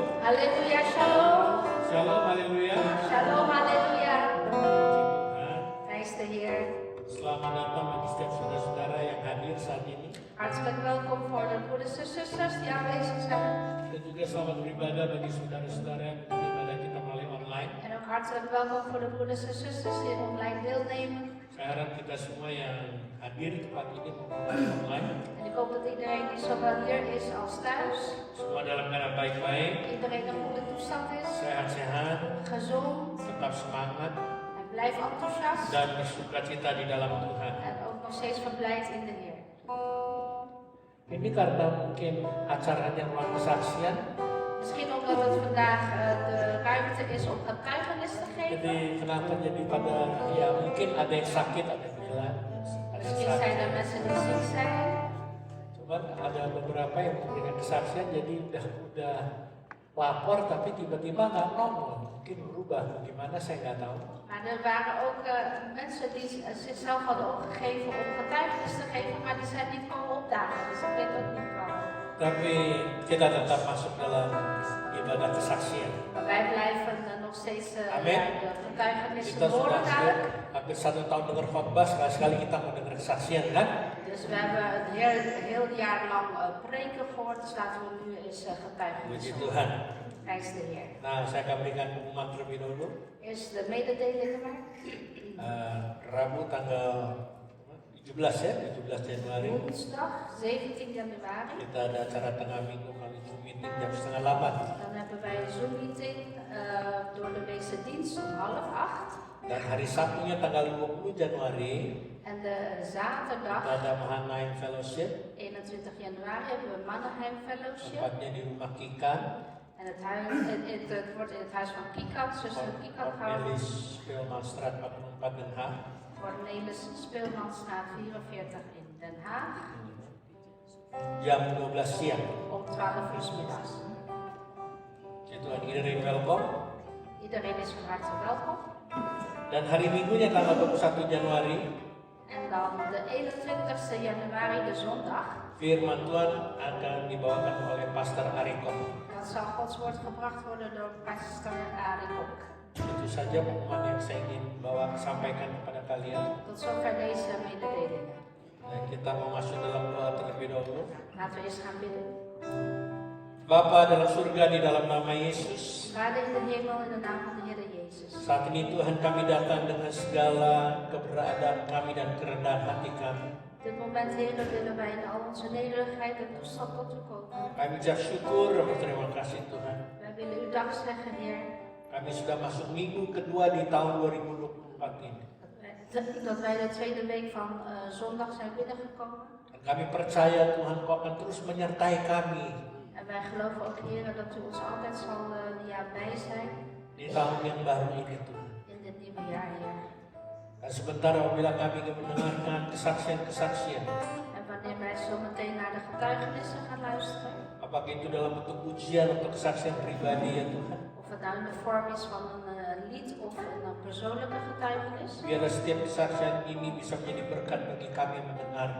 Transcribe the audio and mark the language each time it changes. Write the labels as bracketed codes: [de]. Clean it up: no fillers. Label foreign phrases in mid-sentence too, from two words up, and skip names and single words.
[id] Haleluya, shalom. Shalom, haleluya. Shalom, haleluya. Tuhan, [nl] Prijs de Heer. [id] selamat datang bagi setiap saudara-saudara yang hadir saat ini. [nl] Hartelijk welkom voor de broeders en zusters die aanwezig zijn. [id] Dan juga selamat beribadah bagi saudara-saudara yang beribadah kita melalui online. [nl] En ook hartelijk welkom voor de broeders en zusters die online deelnemen. [id] Saya harap kita semua yang hadir di tempat ini maupun online, [nl] En ik hoop dat iedereen die zowel hier is als thuis, [id] semua dalam keadaan baik-baik, [nl] iedereen in goede toestand is, [id] sehat-sehat, [nl] gezond [id] tetap semangat, [nl] en blijf enthousiast. [id] dan bersukacita di dalam Tuhan. [nl] En ook nog steeds verblijd in de Heer. [id] Ini karena mungkin acaranya ruang kesaksian, [nl] Misschien omdat het vandaag de ruimte is om getuigenis te geven. [id] jadi kenapa jadi pada ya mungkin ada yang sakit, ada yang hilang, ada yang [nl] Misschien zijn er [id] sakit. [nl] mensen die ziek zijn. [id] Cuman ada beberapa yang memberikan kesaksian jadi udah lapor tapi tiba-tiba nggak nongol, mungkin berubah, gimana saya nggak tahu. [nl] Maar er waren ook mensen die zichzelf hadden opgegeven om getuigenis te geven, maar die zijn niet komen opdagen. Dus ik weet ook niet waarom. [id] Tapi kita tetap masuk dalam ibadah kesaksian. [nl] Maar wij blijven nog steeds [id] Amin. [nl] de getuigenissen [id] Kita sudah [nl] horen dadelijk. [id] hampir 1 tahun dengar khotbah, sekali-sekali kita mau dengar kesaksian kan? [nl] Dus we hebben een heel jaar lang preken gehoord, dus laten we nu eens getuigenis [id] Puji [nl] horen. [id] Tuhan. [nl] Prijs de Heer. [id] Nah, saya akan berikan pengumuman terlebih dahulu. [nl] Eerst de mededelingen maar. [id] Rabu tanggal 17 ya, 17 Januari. [nl] Woensdag 17 januari. [id] Kita ada acara tengah minggu kali Zoom meeting jam 7:30. [nl] Dan hebben wij een Zoom meeting door de weekse dienst om 7:30. [id] Dan hari Sabtunya tanggal 20 Januari [nl] En de zaterdag [id] kita ada Mahanaim Fellowship. [nl] 21 januari hebben we Mannheim Fellowship. [id] Tempatnya di rumah Kikan. [nl] En het wordt in het huis van Kikan, zuster Kikan gehouden. [id] Cornelis Speelmanstraat 44 Den Haag. [nl] Cornelis Speelmanstraat 44 in Den Haag. [id] Jam 12 siang. [nl] Om 12 uur 's middags. Itu iedereen welkom. Iedereen is van harte welkom. [id] Dan hari Minggunya tanggal 21 Januari, [nl] En dan de 21 januari, de zondag, [id] firman Tuhan akan dibawakan oleh Pastor Ariko. [nl] dan zal Gods woord gebracht worden door pastor Arie Kok. [id] Itu saja pengumuman yang saya ingin sampaikan kepada kalian. [nl] Tot zover deze mededelingen. [id] Dan kita mau masuk dalam doa terlebih dahulu. [nl] Laten we eens gaan bidden. [id] Bapa dalam surga di dalam nama Yesus. [nl] Vader in de hemel, in de naam van de Heer Jezus. [id] Saat ini Tuhan kami datang dengan segala keberadaan kami dan kerendahan hati kami. [nl] Op dit moment, Heer, willen wij in al onze nederigheid en toestand tot u komen. [id] Kami ucap syukur dan berterima kasih Tuhan. [nl] Wij willen u dank zeggen, Heer, [id] Kami sudah masuk minggu kedua di tahun 2024 ini. [nl] dat wij de tweede week van zondag zijn binnengekomen. [id] Dan kami percaya Tuhan Kau akan terus menyertai kami [nl] En wij geloven ook, Heer, dat u ons altijd zal bij zijn [id] di tahun yang baru ini Tuhan. [nl] in dit nieuwe jaar, Heer. [id] Dan sebentar apabila kami ingin mendengarkan kesaksian-kesaksian, [nl] En wanneer wij zo meteen naar de getuigenissen gaan luisteren, [id] apakah itu dalam bentuk pujian atau kesaksian pribadi ya Tuhan. [nl] of het nou in de vorm is van een lied of een persoonlijke getuigenis, [id] Biarlah setiap kesaksian ini bisa menjadi berkat bagi kami yang mendengarnya.